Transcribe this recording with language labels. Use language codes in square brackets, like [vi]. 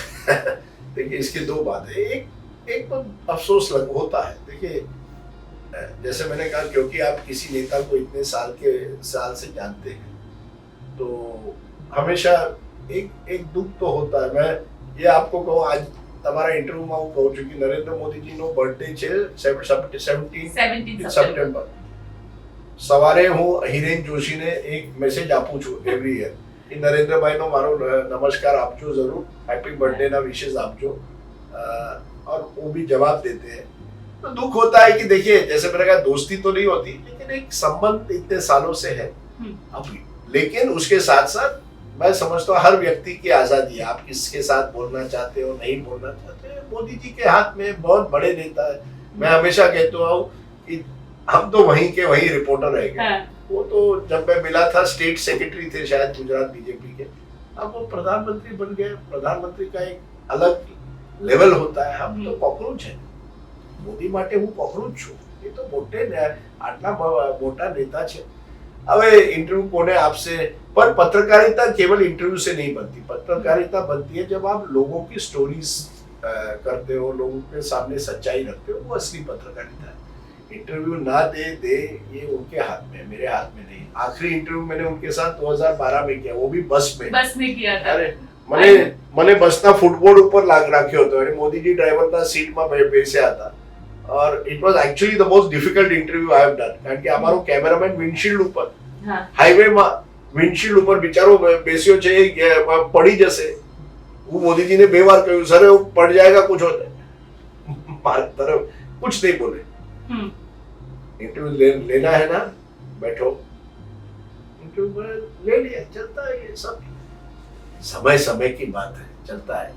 [hi] देखिए, इसकी दो बातें. एक तो अफसोस होता है. देखिए, जैसे मैंने कहा, क्योंकि आप किसी नेता को इतने साल से जानते हैं तो हमेशा एक दुख तो होता है. मैं ये आपको कहूँ, आज [gu] તમારા ઇન્ટરવ્યુમાં હું કહું છું કે નરેન્દ્ર મોદીજીનો બર્થડે છે 17 સપ્ટેમ્બર. સવારે હું હિરેન જોશીને એક મેસેજ આપું છું એવરી યર कि नरेंद्र भाई नो मारो नमस्कार आपजो, जरूर हैप्पी बर्थडे ना विशेष आपजो. [hi] और वो भी जवाब देते हैं. तो दुख होता है कि देखिए, जैसे मैंने कहा, दोस्ती तो नहीं होती लेकिन एक संबंध इतने सालों से है अभी. लेकिन उसके साथ साथ मैं समझता हूँ हर व्यक्ति की आजादी है. आप किसके साथ बोलना चाहते हो, नहीं बोलना चाहते हो, मोदी जी के हाथ में. बहुत बड़े नेता है. मैं हमेशा कहता हूँ कि हम तो वहीं के वहीं रिपोर्टर रह गए. वो तो जब मैं मिला था स्टेट सेक्रेटरी थे शायद गुजरात बीजेपी के, अब वो प्रधानमंत्री बन गए. प्रधानमंत्री का एक अलग लेवल होता है. हम तो कॉकरोच है. [gu] मोदी માટે હું કોકરોચ છું. એ તો આટલા મોટા नेता છે. હવે इंटरव्यू કોને આપશે? [hi] पर पत्रकारिता केवल इंटरव्यू से नहीं बनती. पत्रकारिता बनती है जब आप लोगों की स्टोरीज करते हो, लोगों के सामने सच्चाई रखते हो. वो असली पत्रकारिता है. इंटरव्यू ना दे ये उनके हाथ में, मेरे हाथ में नहीं. आखिरी इंटरव्यू मैंने उनके साथ 2012 में किया, वो भी बस में किया था. [gu] अरे મને બસના ફૂટબોર્ડ ઉપર રાખ્યો હતો અને મોદીજી ડ્રાઈવરના સીટમાં બેસ્યા હતા. [en] और it was actually the most difficult interview I have done. [gu] કારણ કે અમારો કેમેરામેન વિન્ડશીલ્ડ ઉપર, હાઈવેમાં વિન્ડશીલ્ડ ઉપર બિચારો બેસ્યો છે, પડી જશે. હું મોદીજીને 2 વાર કહ્યું, સર [hi] वो पड़ जाएगा कुछ होता है. मारी तरफ कुछ नहीं बोले. इंटरव्यू लेना है ना, बैठो. इंटरव्यू ले लिया, चलता है. ये सब समय समय की बात है, चलता है.